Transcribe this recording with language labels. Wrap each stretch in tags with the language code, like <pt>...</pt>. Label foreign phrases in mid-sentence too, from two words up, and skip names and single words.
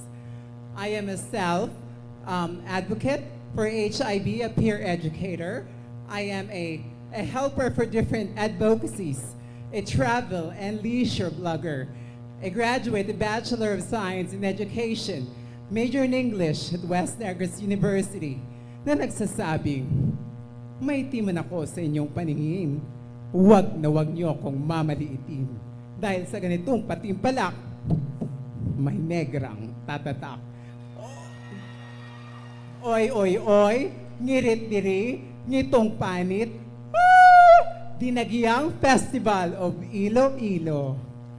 <en>I am a self-advocate for HIV, a peer educator. I am a helper for different advocacies, a travel and leisure blogger, a graduate, a Bachelor of Science in Education, major in English at West Negros University,</en> <tl>na nagsasabing, may timan ako sa inyong paningin. Huwag na huwag niyo akong mamaliitin. Dahil sa ganitong patimpalak, may negrang tatatak.</tl> <hil>Oy, oy, oy, ngirit-diri, ngitong panit, Dinagyang Festival of Iloilo.</hil>